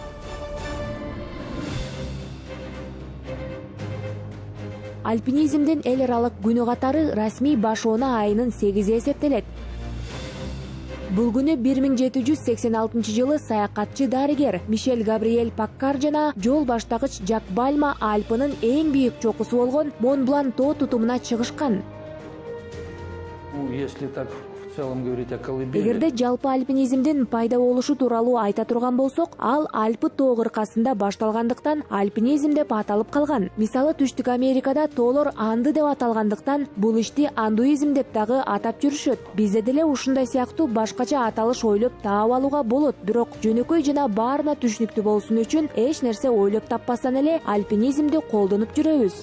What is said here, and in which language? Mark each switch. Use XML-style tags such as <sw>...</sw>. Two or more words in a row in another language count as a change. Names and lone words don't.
<ky>Альпинизмдин эл аралык күнү катары расмий башоона айынын 8-и эсептелет. Бул күнү 1786 жылы саякатчы дарыгер Мишель Габриэль Паккар жана жол баштагыч Жак Бальма Альпынын эң бийик чокусу болгон Монблан тоо тутумуна чыгышкан.</ky> <ru>Если так в целом говорить о колыбели.</ru> <ky>Эгерде жалпы альпинизмдин пайда болушу тууралуу айта турган болсок, ал Альпы тоо кыркасында башталгандыктан альпинизм деп аталып калган. Мисалы Түштүк Америкада тоолор анды деп аталгандыктан бул ишти андуизм деп дагы атап жүрүшөт. Бизде деле ушундай сыяктуу башкача аталыш ойлоп таап алууга болот, бирок жөнөкөй жана баарына түшүнүктүү болсун үчүн эч нерсе ойлоп таппастан эле альпинизмди колдонуп жүрөбүз.</ky>